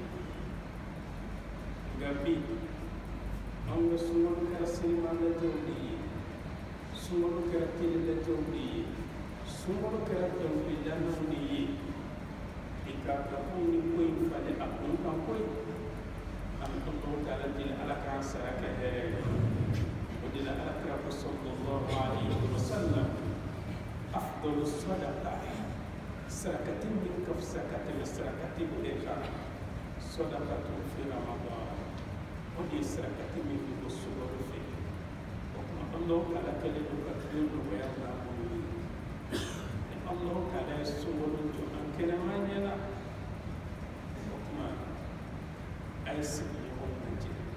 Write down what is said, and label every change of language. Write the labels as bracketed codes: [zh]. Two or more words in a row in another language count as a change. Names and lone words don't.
[bm] nka bi an ka sunkalo kɛra sinima lajɛw de ye sunkalo kɛra tele lajɛw de ye sunkalo kɛra dɔnkilidalaw de ye i k'a dɔn anw ni ko in falen a kun kan koyi an bɛ Allahu taala deli ala k'an sara kɛ hɛrɛ ye o de la alakira ko [ar] صلى الله عليه وسلم أفضل صدقة [bm] sarakati min ka fisa ka tɛmɛ sarakati bɛɛ kan [ar] صدقة في رمضان [bm] o de ye sarakati min bɛ bɔ sukaro fɛ o kuma Allahu taala kɛlen don ka tile nɔgɔya n'a bolo ye ni Allahu taala ye sukaro jɔ an kɛnɛma ɲɛna o kuma a ye sigiɲɔgɔnw lajɛ